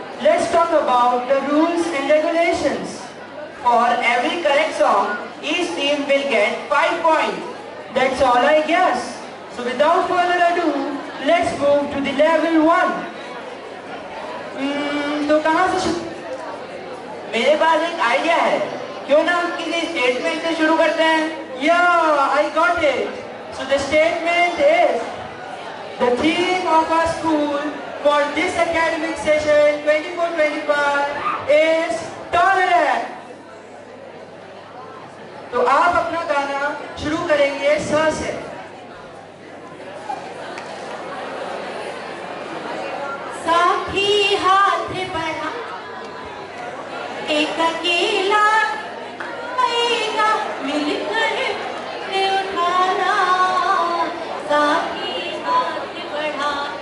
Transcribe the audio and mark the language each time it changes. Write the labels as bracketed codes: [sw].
[en] Let's talk about the rules and regulations. For every correct song, each team will get 5 points. That's all I guess. So without further ado, let's move to the level 1. [hi] तो कहाँ से शुरू? मेरे पास एक idea है, क्यों ना हम किसी स्टेटमेंट से शुरू करते हैं? [en] Yeah, I got it. So the statement is, the theme of our school for this academic session 24-25 is tolerant. [hi] तो आप अपना गाना शुरू करेंगे स से। साथी हाथ बढ़ा एक अकेला आएगा मिलकर उठाना साथी हाथ बढ़ा